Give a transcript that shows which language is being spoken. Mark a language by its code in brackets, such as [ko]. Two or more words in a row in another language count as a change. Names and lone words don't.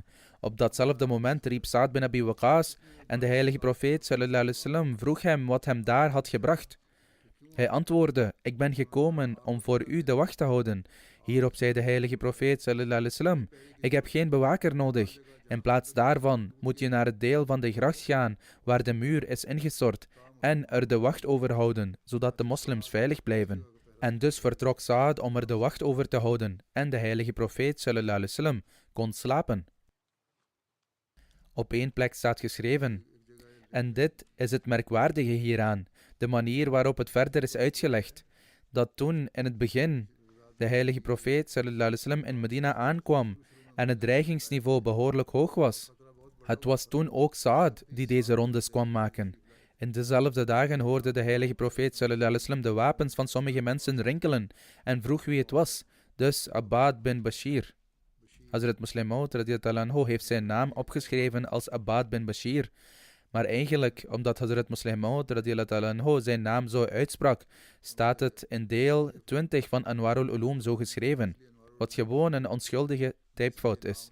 [nl] Op datzelfde moment riep Saad bin Abi Waqas en de heilige profeet [ar] صلى الله عليه وسلم [nl] vroeg hem wat hem daar had gebracht. Hij antwoordde, ik ben gekomen om voor u de wacht te houden. Hierop zei de heilige profeet [ar] صلى الله عليه وسلم, [nl] ik heb geen bewaker nodig. In plaats daarvan moet je naar het deel van de gracht gaan waar de muur is ingestort en er de wacht over houden, zodat de moslims veilig blijven. En dus vertrok Saad om er de wacht over te houden en de heilige profeet [ar] صلى الله عليه وسلم [nl] kon slapen. Op één plek staat geschreven, en dit is het merkwaardige hieraan, de manier waarop het verder is uitgelegd, dat toen in het begin de heilige profeet [ar] صلى الله عليه وسلم [nl] in Medina aankwam en het dreigingsniveau behoorlijk hoog was. Het was toen ook Saad die deze rondes kwam maken. In dezelfde dagen hoorde de heilige profeet [ar] صلى الله عليه وسلم [nl] de wapens van sommige mensen rinkelen en vroeg wie het was, dus Abbad bin Bashir. Hazrat Muslih Maud [ar] رضي الله عنه [nl] heeft zijn naam opgeschreven als Abbad bin Bashir, maar eigenlijk, omdat Hazrat Muslih Maud [ar] رضي الله عنه [nl] zijn naam zo uitsprak, staat het in deel 20 van Anwarul Ulum zo geschreven, wat gewoon een onschuldige typfout is.